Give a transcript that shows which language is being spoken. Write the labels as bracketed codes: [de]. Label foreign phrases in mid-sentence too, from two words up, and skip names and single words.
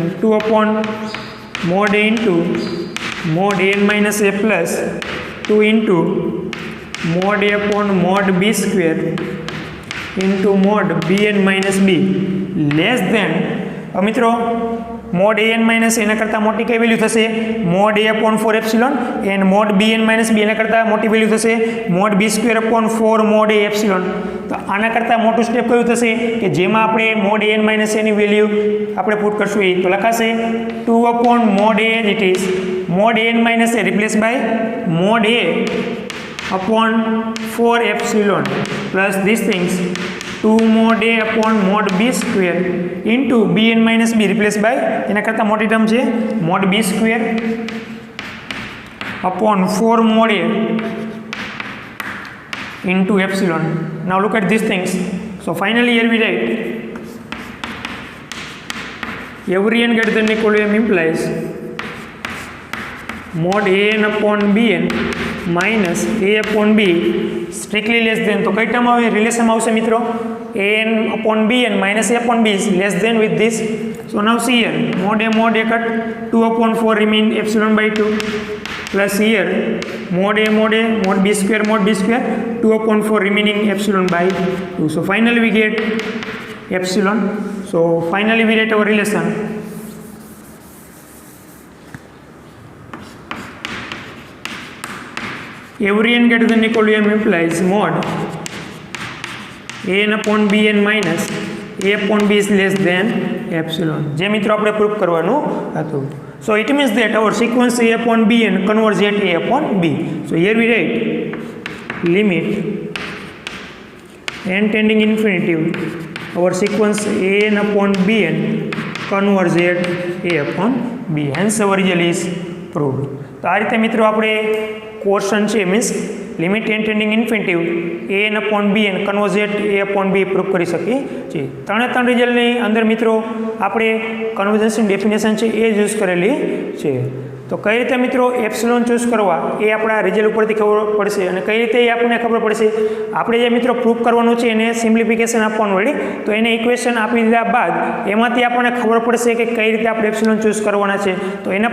[en] 2 upon mod a into mod an minus a plus 2 into mod a upon mod b square into mod bn minus b less than, મિત્રો mod an minus [gu] એના કરતાં મોટી કઈ વેલ્યુ થશે, [en] mod a upon 4 epsilon, and mod bn minus b [gu] એના કરતાં મોટી વેલ્યુ થશે [en] mod b square upon 4 mod a epsilon. [gu] તો આના કરતાં મોટું સ્ટેપ કયું થશે કે જેમાં આપણે [en] mod an minus a [gu] ની વેલ્યુ આપણે પુટ કરશું એ, તો લખાશે [en] 2 upon mod a as it is mod an minus a replaced by mod a upon 4 epsilon plus these things 2 mod a upon mod b square into bn minus b replaced by [gu] એના કરતાં મોટી ટર્મ છે [en] mod b square upon 4 mod a into epsilon. Now look at these things. So finally here we write every n greater than equal to m implies mod an upon bn minus a upon b strictly less than, [gu] તો કઈ ટર્મ આવે, રિલેશન આવશે મિત્રો, [en] an upon bn minus a upon b is less than with this. So now see here mod a cut 2 upon 4 remain epsilon by 2 plus here mod b square 2 upon 4 remaining epsilon by 2. So finally we get epsilon. So finally we write our relation every n greater than equal to m implies mod an upon bn minus a upon b is less than epsilon. [gu] જે મિત્રો આપણે પ્રૂફ કરવાનું હતું. [en] So it means that our sequence a upon bn converges at a upon b. So here we write limit n tending infinity our sequence an upon bn converges at a upon b. Hence our result is proved. [gu] તો આ રીતે મિત્રો આપણે ક્વેશ્ચન છે [en] means limit n tending infinity an upon bn converge a upon b proof [gu] કરી શકીએ છીએ. ત્રણે ત્રણ રિઝલ્ટની અંદર મિત્રો આપણે [en] convergence definition [gu] છે એ યુઝ કરેલી છે. તો કઈ રીતે મિત્રો [en] epsilon choose [gu] કરવા એ આપણા રિઝલ્ટ ઉપરથી ખબર પડશે અને કઈ રીતે એ આપણને ખબર પડશે આપણે જે મિત્રો પ્રૂફ કરવાનું છે એને સિમ્પ્લિફિકેશન આપવાનું રેડી તો એને ઇક્વેશન આપી દીધા બાદ એમાંથી આપણને ખબર પડશે કે કઈ રીતે આપણે [en] epsilon choose [gu] કરવાના છે તો એના